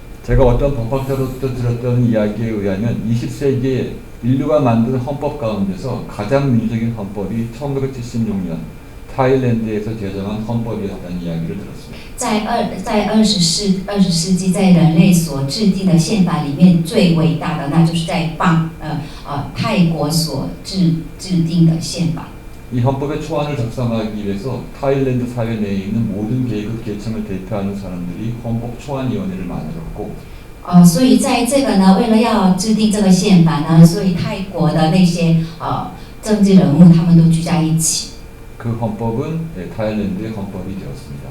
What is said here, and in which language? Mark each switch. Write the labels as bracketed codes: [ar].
[ko] 제가 어떤 법학자로부터 들었던 이야기에 의하면 20세기에 인류가 만든 헌법 가운데서 가장 민주적인 헌법이 1976년 타일랜드에서 제정한 헌법이었다는 이야기를 들었습니다. [zh] 在20世纪，在人类所制定的宪法里面，最伟大的那就是在泰国所制定的宪法。 [ko] 이 헌법의 초안을 작성하기 위해서 타일랜드 사회 내에 있는 모든 계급 계층을 대표하는 사람들이 헌법 초안위원회를 만들었고 [zh] 所以在这个呢，为了要制定这个宪法呢，所以泰国的那些政治人物他们都聚在一起。 [ko] 그 헌법은 타일랜드의 헌법이 되었습니다.